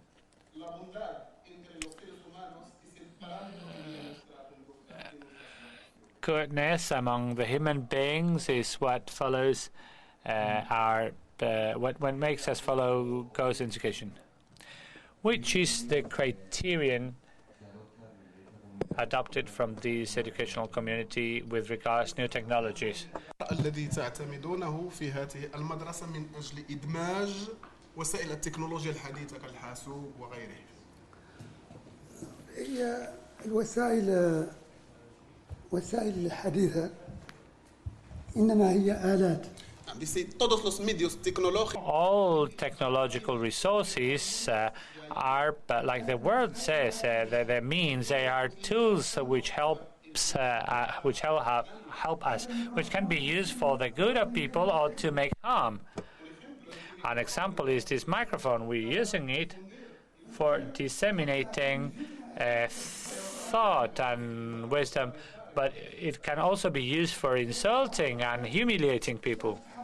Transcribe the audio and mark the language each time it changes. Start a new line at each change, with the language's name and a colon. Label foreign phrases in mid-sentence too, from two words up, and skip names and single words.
English: Goodness among the human beings is what follows what makes us follow God's education. Which is the criterion adopted from this educational community with regards to new technologies?
Arabic: الذي تعتمدونه في هذه المدرسة من أجل إدماج وسائل التكنولوجيا الحديثة كالحاسوب وغيره. هي الوسائل الحديثة إنما هي آلات.
Spanish: Todos los medios tecnológicos.
English: All technological resources are, like the word says, the means. They are tools which help us, which can be used for the good of people or to make harm. An example is this microphone. We're using it for disseminating thought and wisdom, but it can also be used for insulting and humiliating people.